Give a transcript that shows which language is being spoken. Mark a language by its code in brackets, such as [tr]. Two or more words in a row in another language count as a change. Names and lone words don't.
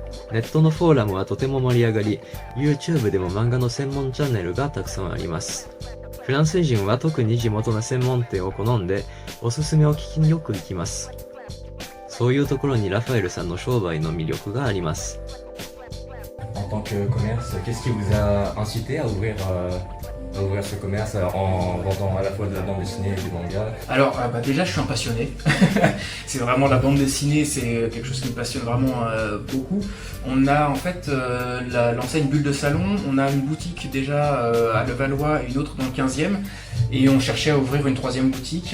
[ja] ネットのフォーラムはとても盛り上がり、YouTube でも漫画の専門チャンネルがたくさんあります。フランス人は特に地元の専門店を好んで、おすすめを聞きによく行きます。そういうところにラファエルさんの商売の魅力があります。 [fr] En tant que commerce, qu'est-ce qui vous a incité à ouvrir ce commerce en vendant à la fois de la bande dessinée et du manga? Alors déjà je suis un passionné, c'est vraiment la bande dessinée, c'est quelque chose qui me passionne vraiment beaucoup. On a en fait l'enseigne Bulle de Salon, on a une boutique déjà à Levallois et une autre dans le 15e et on cherchait à ouvrir une troisième boutique.